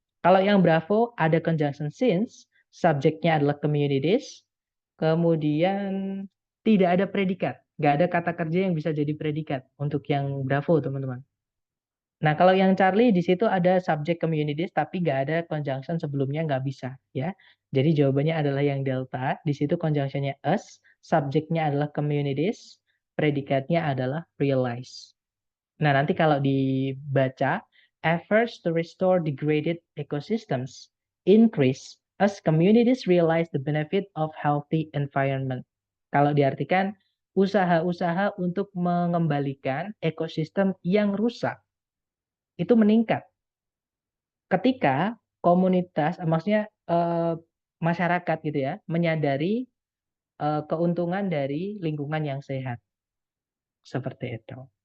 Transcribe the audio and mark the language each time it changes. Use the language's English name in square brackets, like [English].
[Indonesian] Kalau yang Bravo ada conjunction since, subjeknya adalah communities, kemudian tidak ada predikat, nggak ada kata kerja yang bisa jadi predikat untuk yang Bravo, teman-teman. Nah, kalau yang Charlie di situ ada subjek communities, tapi nggak ada conjunction sebelumnya, nggak bisa, ya. Jadi jawabannya adalah yang Delta, di situ conjunctionnya us, subjeknya adalah communities, predikatnya adalah realize. Nah, nanti kalau dibaca, [English] efforts to restore degraded ecosystems increase as communities realize the benefit of healthy environment. [Indonesian] Kalau diartikan, usaha-usaha untuk mengembalikan ekosistem yang rusak itu meningkat ketika komunitas, maksudnya masyarakat gitu ya, menyadari keuntungan dari lingkungan yang sehat. Seperti itu.